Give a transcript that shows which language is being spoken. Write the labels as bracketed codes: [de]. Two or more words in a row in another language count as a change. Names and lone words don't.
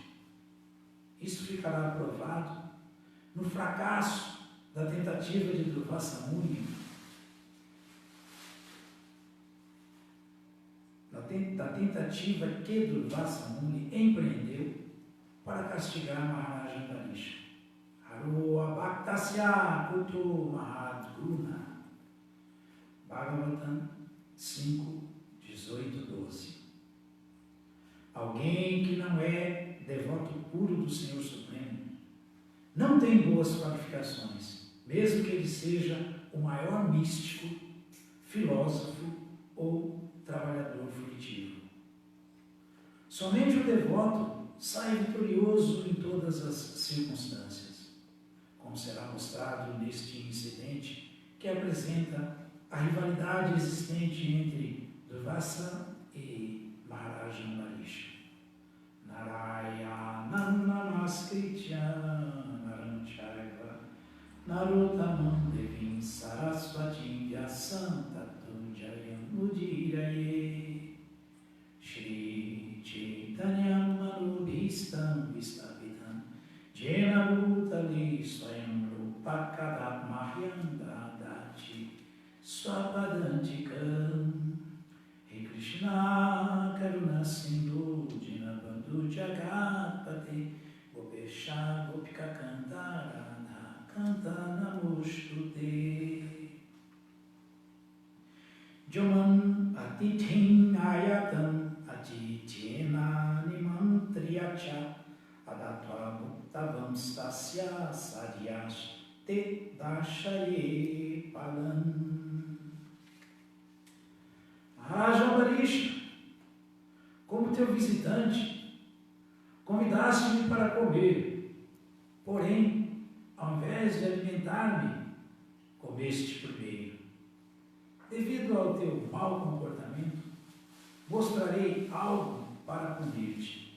[pt] Isso ficará provado no fracasso da tentativa de Durvasa Muni, da tentativa que Durvasa Muni empreendeu para castigar Maharaja Ambarisha. [sa] Haro abhaktasya kuto mahadguna. [pt] Bhagavatam 5, 18, 12. Alguém que não é devoto puro do Senhor Supremo não tem boas qualificações, mesmo que ele seja o maior místico, filósofo ou trabalhador furtivo. Somente o devoto sai vitorioso em todas as circunstâncias, como será mostrado neste incidente que apresenta a rivalidade existente entre Durvasa e Maharaja Ambarisha. [sa] Narayana namaskritya naram chaiva narottamam devim sarasvatim vyasam tatum jayam udiraye Shri Chaitanyam manubhistam vistapitam jena bhutali swayam rupa kadamahyam dadati swapadantikam. He Krishna Karuna Sindhu Dinabandhu Jagatpate Gopesha Gopika Kanta Radha Kanta Namostute Joman Atithim Ayatam Atityena Nimantriyacha Adatva Bhuktavam Stasya Sadhyash Te Dashaye Palam. [pt] Maharaja Ambarisha, como teu visitante, convidaste-me para comer. Porém, ao invés de alimentar-me, comeste primeiro. Devido ao teu mau comportamento, mostrarei algo para punir-te.